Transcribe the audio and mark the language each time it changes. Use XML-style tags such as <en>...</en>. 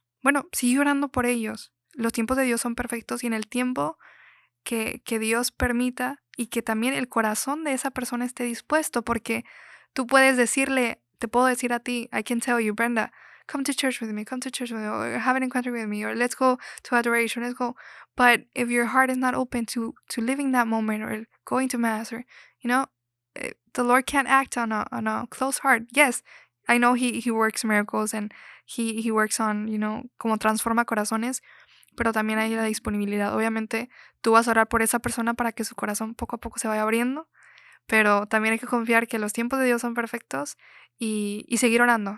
<es>Bueno, sigue orando por ellos. Los tiempos de Dios son perfectos y en el tiempo que Dios permita y que también el corazón de esa persona esté dispuesto, porque tú puedes decirle, te puedo decir a ti,</es> <en>I can tell you, Brenda, come to church with me, or have an encounter with me, or let's go to adoration, let's go. But if your heart is not open to living that moment or going to mass, or, the Lord can't act on a closed heart. Yes, I know he works miracles and he works on,</en> <es>como transforma corazones, pero también hay la disponibilidad. Obviamente, tú vas a orar por esa persona para que su corazón poco a poco se vaya abriendo, pero también hay que confiar que los tiempos de Dios son perfectos y seguir orando.</es>